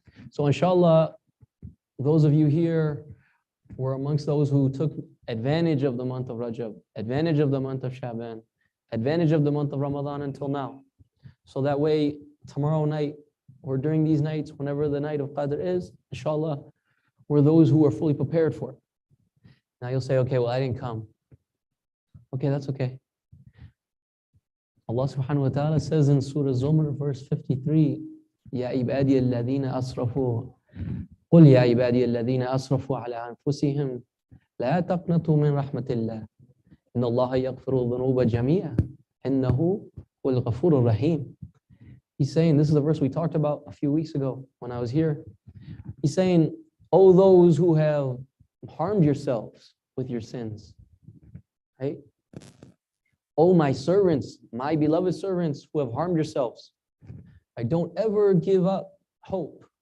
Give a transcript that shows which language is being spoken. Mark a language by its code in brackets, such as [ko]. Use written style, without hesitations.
[en] So inshallah, those of you here were amongst those who took advantage of the month of Rajab, advantage of the month of Shaban, advantage of the month of Ramadan until now. So that way, tomorrow night, or during these nights, whenever the night of Qadr is, inshallah, we're those who are fully prepared for it. Now you'll say, okay, well, I didn't come. Okay, that's okay. Allah subhanahu wa ta'ala says in Surah Zumar, verse 53, [ar] Ya ibadi alladhina asrafu, قل يا عبادي الذين أسرفوا على أنفسهم لا تقنطوا من رحمة الله إن الله يغفر الذنوب جميعا إنه هو الغفور الرحيم. [en] He's saying, this is the verse we talked about a few weeks ago when I was here. He's saying, oh, those who have harmed yourselves with your sins, right? Oh, my servants, my beloved servants who have harmed yourselves, I don't ever give up hope.